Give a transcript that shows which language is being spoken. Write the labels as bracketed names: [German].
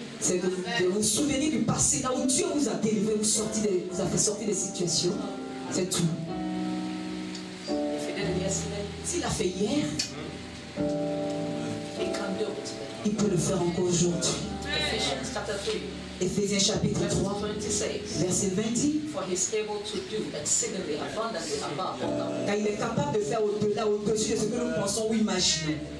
[French] c'est de vous souvenir du passé, là où Dieu vous a délivré, vous a fait sortir des situations. C'est tout. [English] If he did it yesterday, [French] S'il a fait hier, [English] he can do it today. [French] il peut le faire encore aujourd'hui. [English] Ephesians chapter 3, [French] Éphésiens chapitre [English] verse [French] 3, [English] 20 says, [French] verset 20 dit, [English] for he is able to do exceedingly abundantly above all that [French] car il est capable de faire au-delà, au-dessus de ce que nous pensons ou imaginons.